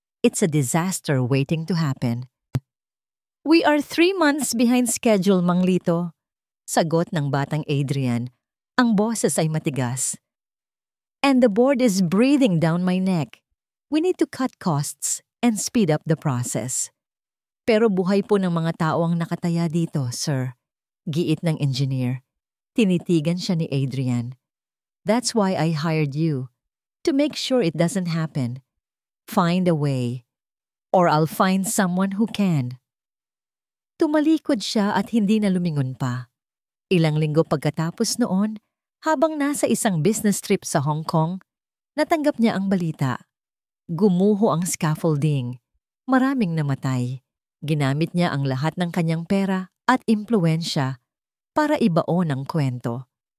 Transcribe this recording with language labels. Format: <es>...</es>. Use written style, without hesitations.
<en>It's a disaster waiting to happen. We are 3 months behind schedule, Mang Lito.</en> <tl>Sagot ng batang Adrian. Ang boses ay matigas.</tl> <en>And the board is breathing down my neck. We need to cut costs and speed up the process.</en> <tl>Pero buhay po ng mga tao ang nakataya dito, sir. Giit ng engineer. Tinitigan siya ni Adrian.</tl> <en>That's why I hired you. To make sure it doesn't happen. Find a way. Or I'll find someone who can.</en> <tl>Tumalikod siya at hindi na lumingon pa. Ilang linggo pagkatapos noon, habang nasa isang business trip sa Hong Kong, natanggap niya ang balita. Gumuho ang scaffolding. Maraming namatay. Ginamit niya ang lahat ng kanyang pera at impluwensya para ibaon ang kwento.</tl>